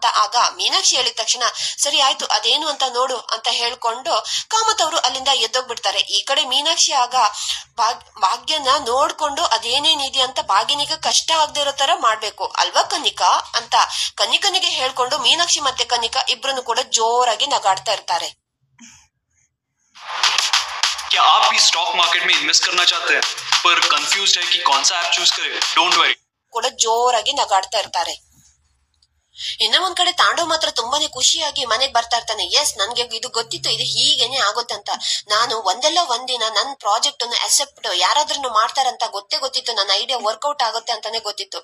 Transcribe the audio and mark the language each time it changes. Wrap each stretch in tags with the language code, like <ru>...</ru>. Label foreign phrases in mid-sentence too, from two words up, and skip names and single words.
<kn>ಆಗ ಮೀನಾಕ್ಷಿ ಹೇಳಿದ ತಕ್ಷಣ, ಸರಿ ಆಯ್ತು ಅದೇನು ಅಂತ ನೋಡು ಅಂತ ಹೇಳ್ಕೊಂಡು ಕಾಮತ್ ಅವರು ಅಲ್ಲಿಂದ ಎದ್ದೋಗ್ಬಿಡ್ತಾರೆ. ಈ ಕಡೆ ಮೀನಾಕ್ಷಿ ಆಗ ಭಾಗ್ಯನ ನೋಡ್ಕೊಂಡು ಅದೇನೇನಿದೆ ಅಂತ ಭಾಗ್ಯನಿಗೆ ಕಷ್ಟ ಆಗದೆ ಇರೋ ತರ ಮಾಡ್ಬೇಕು ಅಲ್ವಾ ಕನಿಕಾ ಅಂತ ಕನಿಕನಿಗೆ ಹೇಳ್ಕೊಂಡು ಮೀನಾಕ್ಷಿ ಮತ್ತೆ ಕನಿಕಾ ಇಬ್ರು ಕೂಡ ಜೋರಾಗಿ ನಗಾಡ್ತಾ ಇರ್ತಾರೆ.</kn> <hi>क्या आप भी</hi> <en>stock market</en> <hi>में इन्वेस्ट करना चाहते हैं पर कंफ्यूज्ड है कि कौन सा</hi> <en>app choose</en> <hi>करें?</hi> <en>don't worry,</en> <kn>ಕೂಡ ಜೋರಾಗಿ ನಗಾಡ್ತಾ ಇರ್ತಾರೆ. ಇನ್ನ ಒಂದ್ ಕಡೆ ತಾಂಡವ್ ಮಾತ್ರ ತುಂಬಾನೇ ಖುಷಿಯಾಗಿ ಮನೆಗ್ ಬರ್ತಾ ಇರ್ತಾನೆ. ಎಸ್, ನನ್ಗೆ ಇದು ಗೊತ್ತಿತ್ತು, ಇದು ಹೀಗೇನೆ ಆಗುತ್ತಂತ. ನಾನು ಒಂದಲ್ಲ ಒಂದಿನ ನನ್ ಪ್ರಾಜೆಕ್ಟ್ ಅನ್ನು ಅಕ್ಸೆಪ್ಟ್ ಯಾರಾದ್ರೂ ಮಾಡ್ತಾರಂತ ಗೊತ್ತಿತ್ತು, ನನ್ನ</kn> <en>idea work out</en> <kn>ಆಗುತ್ತೆ ಅಂತಾನೆ ಗೊತ್ತಿತ್ತು.</kn>